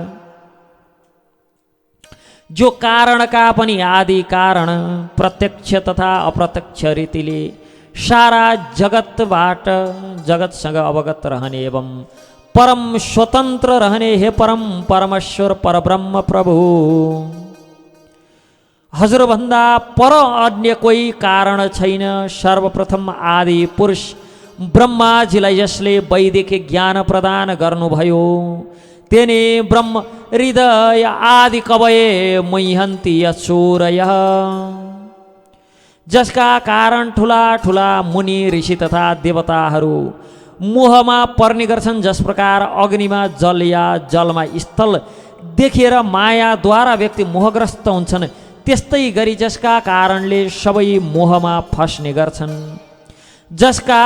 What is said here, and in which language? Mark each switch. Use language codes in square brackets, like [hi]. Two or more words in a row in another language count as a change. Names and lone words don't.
[ne] जो कारणका पनि आदि कारण, प्रत्यक्ष तथा अप्रत्यक्ष रीतिले सारा जगतबाट जगतसँग अवगत रहने एवं परम स्वतन्त्र रहने हे परम परमेश्वर परब्रह्म प्रभु, हजुरभन्दा पर अन्य कोही कारण छैन। सर्वप्रथम आदि पुरुष ब्रह्माजीलाई जसले वैदिक ज्ञान प्रदान गर्नुभयो, [sa] तेने ब्रह्म हृदय आदि कवये मह्यन्ति अचोरयः। [ne] जसका कारण ठुला ठुला मुनि ऋषि तथा देवताहरू मोहमा पर्ने गर्छन्, जस प्रकार अग्निमा जल या जलमा स्थल देखेर मायाद्वारा व्यक्ति मोहग्रस्त हुन्छन्, त्यस्तै गरी जसका कारणले सबै मोहमा फस्ने गर्छन्, जसका